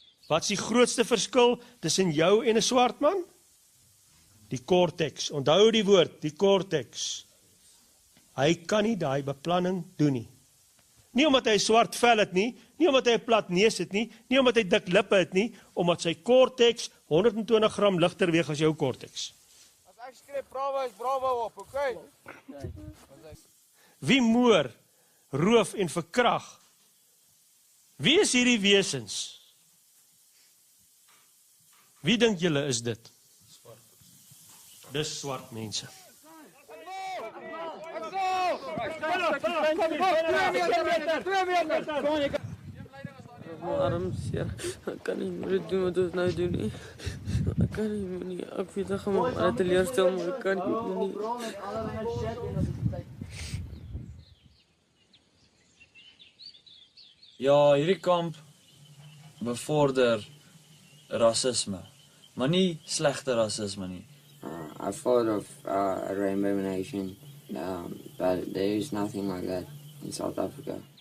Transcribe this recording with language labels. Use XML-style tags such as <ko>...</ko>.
<af>Wat is die grootste verskil tussen jou en 'n swart man? Die cortex. Onthou die woord, die cortex. Hy kan nie daai beplanning doen nie. Nie omdat hy swart vel het nie, nie omdat hy 'n plat neus het nie, nie omdat hy dik lippe het nie, omdat sy cortex 120 gram ligter weeg as jou cortex. As ek skree bravo is bravo op, okay? Wie moor, roof en verkrag? Wie is hierdie wesens? Wie dink julle is dit? Dis swart mense. Arm seer. Ek kan nie meer doen wat ons nou doen nie. Ek kan nie, ek weet ek gaan maar teleurstel, maar ek kan nie. Ja, hierdie kamp bevorder rasisme, maar nie slegte rasisme nie.</af> <en>I thought of a rainbow nation, but there is nothing like that in South Africa.</en>